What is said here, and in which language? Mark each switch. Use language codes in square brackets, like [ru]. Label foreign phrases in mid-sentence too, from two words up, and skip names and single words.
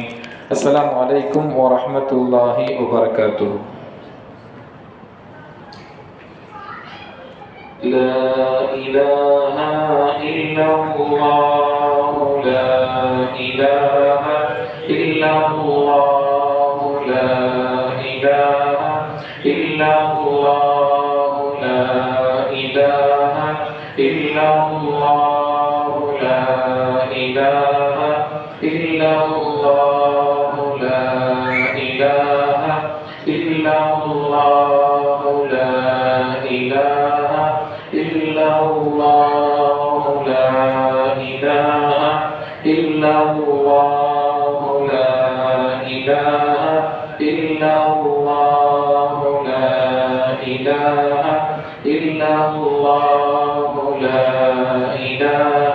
[ar] السلام عليكم و رحمة الله و بركاته. لا إله إلا الله، لا إله إلا الله, لا إله إلا الله، لا إله إلا الله، لا إله إلا الله، لا إله إلا الله، لا إله إلا الله، لا إله إلا الله، لا إله إلا الله، لا إله إلا الله، لا إله